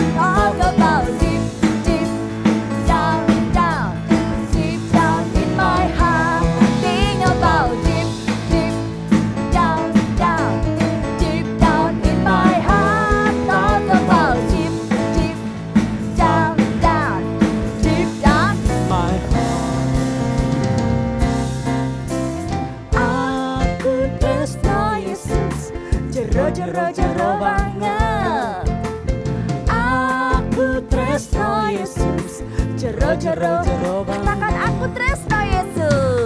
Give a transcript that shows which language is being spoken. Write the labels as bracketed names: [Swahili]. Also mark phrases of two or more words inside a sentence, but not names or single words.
[English] Talk about deep, deep down, down, deep down in my heart. Think about deep, deep down, down, deep down in my heart. Talk about deep, deep down, down, deep down. My heart. [Javanese] Aku tresno Yesus, jero banget. Aku tresno Yesus, jero banget. Katakan aku tresno Yesus.